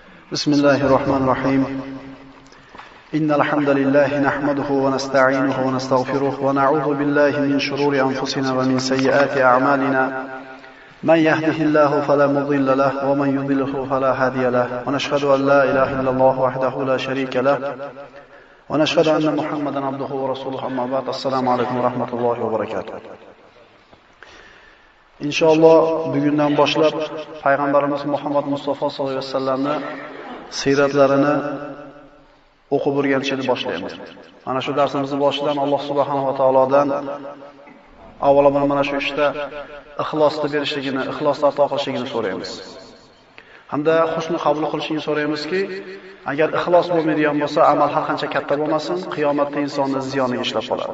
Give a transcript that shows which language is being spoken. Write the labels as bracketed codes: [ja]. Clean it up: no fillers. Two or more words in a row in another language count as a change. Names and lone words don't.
[ar] بسم الله الرحمن الرحيم إن الحمد لله نحمده ونستعينه ونستغفره ونعوذ بالله من شرور أنفسنا ومن سيئات أعمالنا من يهده الله فلا مضل له ومن يضلله فلا هادي له ونشهد أن لا إله إلا الله وحده لا شريك له ونشهد أن محمدا عبده ورسوله أما بعد السلام عليكم ورحمة الله وبركاته. [uz] İnşallah bugünden başlab Peygamberimiz Muhammed Mustafa [ar] صلى الله عليه وسلم [uz] siyratlarini o'qib o'rganishni boshlaymiz. Mana shu darsimizni boshidan Alloh [ar] سبحانه وتعالى [uz] avvalo mana shu ishda ixlosni berishligini, ixlosni ato qilishligini so'raymiz. Hamda husni qabul qilishini so'raymizki, agar ixlos bo'lmaydigan bo'lsa, amal har qancha katta bo'lmasin, qiyomatda insonni ziyoniga ishlab qoladi.